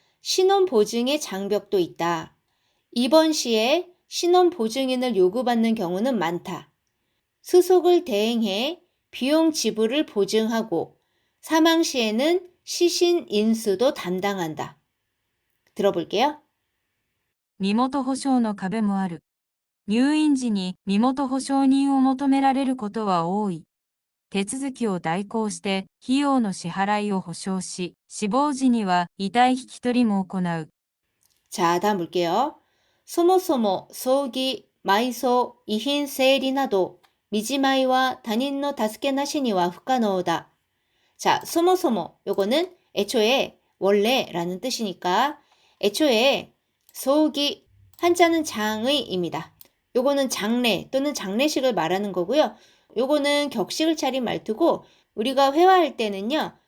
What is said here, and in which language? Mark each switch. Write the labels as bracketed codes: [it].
[ko] 신원 보증의 장벽도 있다. 입원 시에 신원 보증인을 요구받는 경우는 많다. 수속을 대행해 비용 지불을 보증하고 사망 시에는 시신 인수도 담당한다. 들어볼게요. [ja] 身元保証の壁もある。入院時に身元保証人を求められることは多い。手続きを代行して費用の支払いを保証し、死亡時には遺体引き取りも行う。 [ko] 자, 다음 볼게요. [ja] そもそも葬儀、埋葬、遺品整理など見じまいは他人の助けなしには不可能だ. [ko] 자, そもそも 요거는 애초에 원래라는 뜻이니까 애초에 소기 한자는 장의입니다. 요거는 장례 또는 장례식을 말하는 거고요. 요거는 격식을 차린 말투고 우리가 회화할 때는요.